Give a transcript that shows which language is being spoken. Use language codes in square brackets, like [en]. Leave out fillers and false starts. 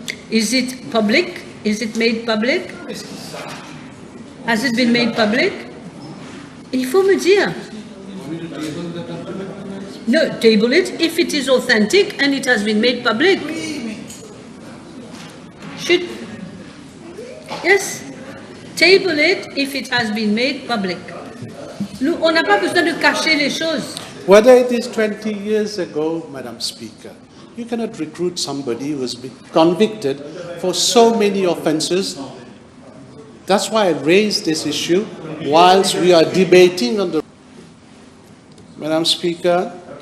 [en] Is it public? Is it made public? Has it been made public? [fr] Il faut me dire. [en] No, table it if it is authentic and it has been made public. Should, yes, table it if it has been made public. [fr] Nous, on n'a pas besoin de cacher les choses. [en] Whether it is 20 years ago, Madam Speaker, you cannot recruit somebody who has been convicted for so many offences. That's why I raised this issue whilst we are debating on the... Madam Speaker,